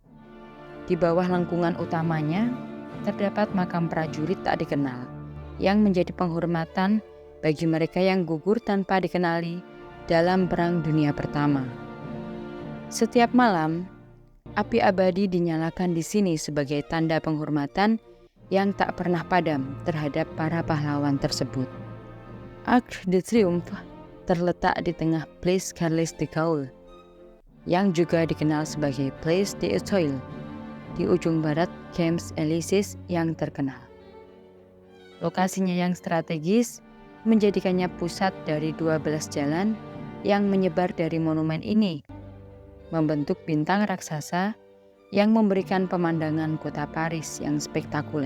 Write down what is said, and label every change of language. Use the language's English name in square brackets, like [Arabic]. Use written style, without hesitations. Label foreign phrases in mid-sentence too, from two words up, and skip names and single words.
[Indonesian] Di bawah lengkungan utamanya, terdapat makam prajurit tak dikenal, yang menjadi penghormatan bagi mereka yang gugur tanpa dikenali dalam Perang Dunia Pertama. Setiap malam, api abadi dinyalakan di sini sebagai tanda penghormatan yang tak pernah padam terhadap para pahlawan tersebut. Arc de Triomphe terletak di tengah Place Charles de Gaulle, yang juga dikenal sebagai Place des Etoiles, di ujung barat Champs-Élysées yang terkenal. Lokasinya yang strategis menjadikannya pusat dari 12 jalan yang menyebar dari monumen ini, membentuk bintang raksasa yang memberikan pemandangan kota Paris yang spektakuler.